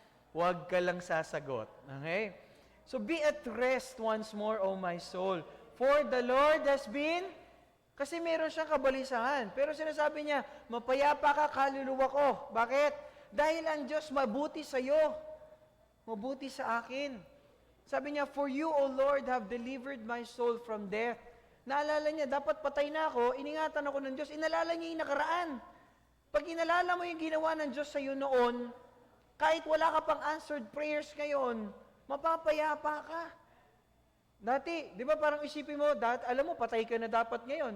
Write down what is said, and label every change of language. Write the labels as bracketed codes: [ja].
[tl] Huwag ka lang sasagot. [en] Okay? So be at rest once more, O my soul. For the Lord has been, [tl] kasi meron siyang kabalisahan. Pero sinasabi niya, mapayapa ka kaluluwa ko. Bakit? Dahil ang Diyos mabuti sa iyo. Mabuti sa akin. Sabi niya, [en] for you, O Lord, have delivered my soul from death. [tl] Naalala niya, dapat patay na ako, iningatan ako ng Diyos. Inalala niya yung nakaraan. Pag inalala mo yung ginawa ng Diyos sa iyo noon, kahit wala ka pang answered prayers ngayon, mapapayapa ka. Dati, di ba parang isipin mo, alam mo, patay ka na dapat ngayon.